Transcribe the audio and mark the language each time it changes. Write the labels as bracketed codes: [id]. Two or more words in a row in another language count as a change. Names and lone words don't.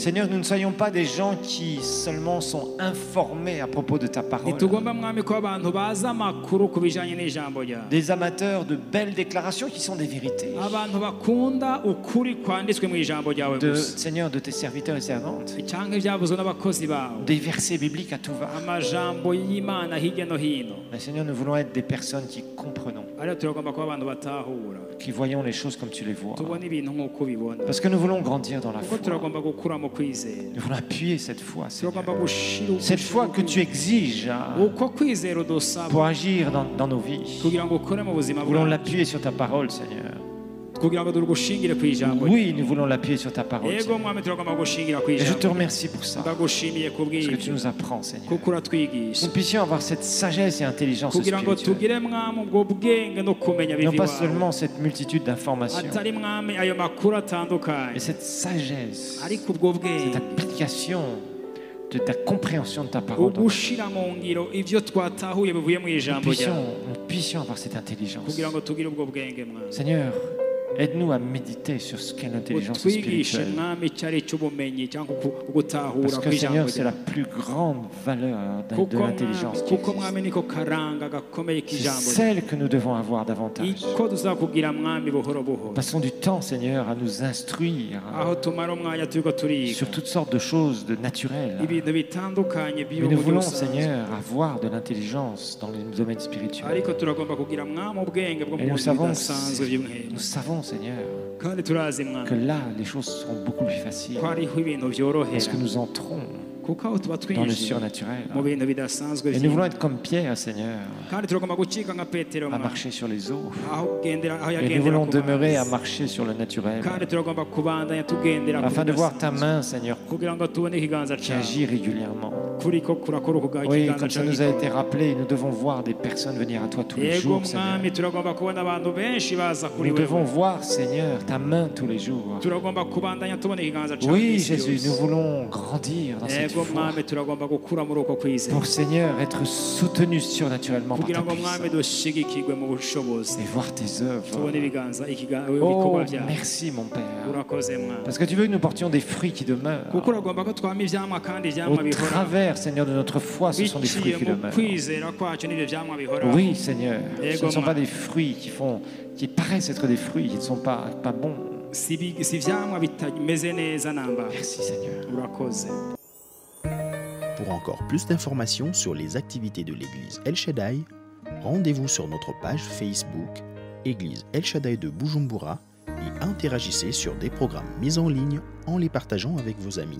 [fr] Seigneur, nous ne soyons pas des gens qui seulement sont informés à propos de ta parole. [rn] ntitugomba mwami ko abantu bazi amakuru ku bijyanye n'ijambo ryawe [fr] Des amateurs de belles déclarations qui sont des vérités. [rn] abantu bakunda ukuri kwanditswe mu ijambo ryawe gusa [fr] Seigneur, de tes serviteurs et servantes. [rn] cyangwa ibyavuzwe n'abakozi bawe [fr] Des versets bibliques à tout va. [rn] amajambo y'imana hirya no hino [fr] Mais Seigneur, nous voulons être des personnes qui comprenons, [rn] ariko turagomba kuba abantu batahura [fr] qui voyons les choses comme tu les vois. [rn] tubona ibintu nk'uko ubibona [fr] Parce que nous voulons grandir dans la [rn] kuko [fr] foi. [rn] turagomba gukura mu kwizera [fr] Nous voulons appuyer cette foi, Seigneur. [rn] turagomba gushira [fr] Cette foi que tu exiges [rn] uko kwizera udusaba [fr] pour agir dans nos vies. [rn] kugira ngo ukore mu buzima [fr] Nous voulons [rn] bwawe [fr] l'appuyer sur ta parole, Seigneur. [rn] kugira ngo turugushingire ku ijambo [fr] Oui, nous voulons l'appuyer sur ta parole, [rn] yego [fr] Seigneur. [rn] mwami turagomba gushingira ku [fr] Et je te [rn] ijambo [fr] remercie pour ça, [rn] ndagushimiye [fr] parce que tu [rn] kubw'ibyo [fr] nous apprends, Seigneur. [rn] kuko uratwigisha [fr] Nous puissions avoir cette sagesse et intelligence [rn] kugira ngo [fr] spirituelle. [rn] tugire mwami ubwo bwenge no kumenya [fr] Non [rn] biva [fr] pas [rn] iwawe [fr] seulement cette multitude d'informations, [rn] atari mwami ayo makuru atandukanye [fr] mais cette sagesse, [rn] ariko ubwo [fr] cette [rn] bwenge [fr] application de ta compréhension de ta parole. dans nos vies. [rn] ugushira mu ngiro ibyo twatahuye bivuye mu ijambo ryawe [fr] Nous puissions avoir cette intelligence. [rn] kugira ngo tugire ubwo bwenge mwami [fr] Seigneur, aide-nous à méditer sur ce qu'est l'intelligence [rn] utwigishe [fr] spirituelle. [rn] mwami icyo ari cy'ubumenyi cyangwa ugutahura [fr] Parce que [rn] kw'ijambo [fr] Seigneur, c'est la [rn] ryawe [fr] plus grande valeur de [rn] kuko [fr] l'intelligence qui [rn] kuko [fr] existe. [rn] mwami niko karanga gakomeye [fr] C'est [rn] k'ijambo ryawe [fr] celle que nous devons avoir davantage. [rn] iko tuzakugira mwami buhoro buhoro [fr] Passons du temps, Seigneur, à nous instruire [rn] aho tumara umwanya turiko turiga [fr] sur toutes sortes de choses de naturelles. [rn] ibintu bitandukanye [fr] Mais [rn] biba [fr] nous [rn] mu [fr] voulons, [rn] busanzwe [fr] Seigneur, avoir de l'intelligence dans le domaine spirituel. [rn] ariko turagomba kugira mwami ubwenge bwo [fr] Et [rn] mu [fr] nous [rn] buzima [fr] savons, [rn] budasanzwe by'umwere [fr] nous savons, Seigneur, [rn] kandi turazi [fr] que [rn] mwami [fr] là, les choses seront beaucoup plus faciles. [rn] ko hariho ibintu [fr] Parce [rn] byorohera [fr] que nous entrons [rn] kuko aho tuba [fr] dans le [rn] twinjiye [fr] surnaturel. [rn] mu bintu bidasanzwe [fr] Et nous voulons être comme Pierre, Seigneur, [rn] kandi turagomba gucika nka petero [fr] à [rn] mwami [fr] marcher sur les eaux. [rn] aho ugendera aho [fr] Et nous [rn] yagendera [fr] voulons [rn] ku [fr] demeurer à [rn] mazi. [fr] marcher sur le naturel, [rn] kandi turagomba kubandanya tugendera ku [fr] afin de voir ta [rn] bidasanzwe. [fr] main, Seigneur, [rn] kugira ngo tubone ikiganza [fr] qui [rn] cyawe [fr] agit régulièrement. [rn] kuri ko kurakora [fr] Oui, [rn] ikiganza [fr] comme ça [rn] cyawe [fr] nous a [rn] gikora. [fr] été rappelé, nous devons voir des personnes venir à toi tous les [rn] yego [fr] jours, Seigneur. [rn] mwami turagomba kubona abantu benshi baza kuri [fr] Nous devons [rn] wewe [fr] voir, Seigneur, ta main tous les jours. [rn] turagomba kubandanya tubona ikiganza cyawe [fr] Oui, [rn] iminsi Jésus, yose. [fr] nous voulons grandir dans cette [rn] yego [fr] foi. [rn] mwami turagomba gukura muri uko kwizera [fr] Pour, Seigneur, être soutenus surnaturellement par [rn] kugira [fr] ta [rn] ngo mwami [fr] puissance [rn] dushigikirwe mu bushobozi [fr] et voir tes œuvres. [rn] tubone [fr] Oh, [rn] ibikorwa byawe [fr] merci, mon Père. [rn] urakoze mwami [fr] Parce que tu veux que nous portions des fruits qui demeurent. [rn] kuko uragomba ko twama ivyamwa kandi [fr] Au [rn] ivyamwa bihora [fr] travers, Seigneur, de notre foi, ce sont des fruits [rn] biciye [fr] qui [rn] mu [fr] demeurent. [rn] kwizera kwacu n'ibyo vyamwa bihora [fr] Oui, Seigneur. Ce [rn] Ego, [fr] ne sont pas [rn] ma- [fr] des fruits qui paraissent être des fruits, qui ne sont pas bons. [rn] si ivyamwa bitameze neza namba [fr] Merci, Seigneur. [rn] urakoze. [fr] Pour encore plus d'informations sur les activités de l'église El Shaddai, rendez-vous sur notre page Facebook Église El Shaddai de Bujumbura et interagissez sur des programmes mis en ligne en les partageant avec vos amis.